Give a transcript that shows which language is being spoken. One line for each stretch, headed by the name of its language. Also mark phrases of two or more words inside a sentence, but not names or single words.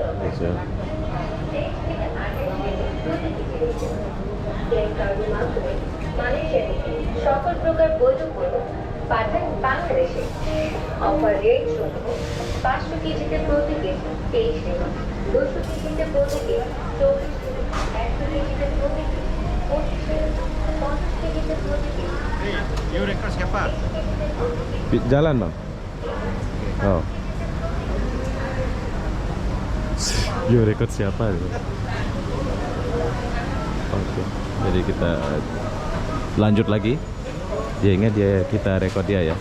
Bangla: মালয়েশিয়াতে সকল প্রকার বৈধ পণ্য পাঠান বাংলাদেশে। অফার রেট সমূহ 500 কেজিতে প্রতি কেজি 23 টাকা, 200 কেজিতে প্রতি কেজি 24 টাকা, 100 কেজিতে প্রতি কেজি 25 টাকা, 50 কেজিতে প্রতি কেজি।
Malay: Jalan bang. Oh. Yo, rekod siapa itu? Oke. Jadi kita lanjut lagi. Dia ingat dia kita rekod dia ya.